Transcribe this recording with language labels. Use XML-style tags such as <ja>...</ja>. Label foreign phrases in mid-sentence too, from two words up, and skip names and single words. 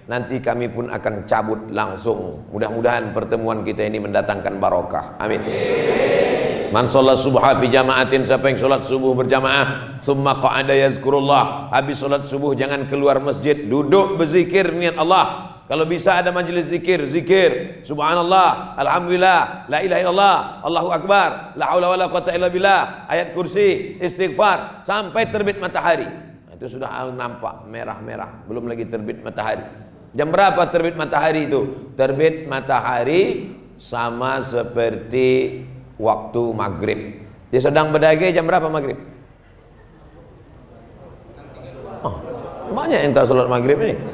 <id>Nanti kami pun akan cabut langsung. Mudah-mudahan pertemuan kita ini mendatangkan barokah. Amin.</id> <ar>من صلى الصبح في جماعة,</ar> <id>siapa yang sholat subuh berjamaah,</id> <ar>ثم قعد يذكر الله,</ar> <id>habis sholat subuh jangan keluar masjid, duduk berzikir niat Allah. Kalau bisa ada majelis zikir,</id> <ar>سبحان الله، الحمد لله, لا إله إلا الله، الله أكبر، لا حول ولا قوة إلا بالله,</ar> <id>ayat kursi, istighfar sampai terbit matahari. Itu sudah nampak merah-merah, belum lagi terbit matahari. Jam berapa terbit matahari itu? Terbit matahari sama seperti waktu maghrib. Dia sedang berdagai jam berapa maghrib? Oh, banyak yang tak salat maghrib ini.</id>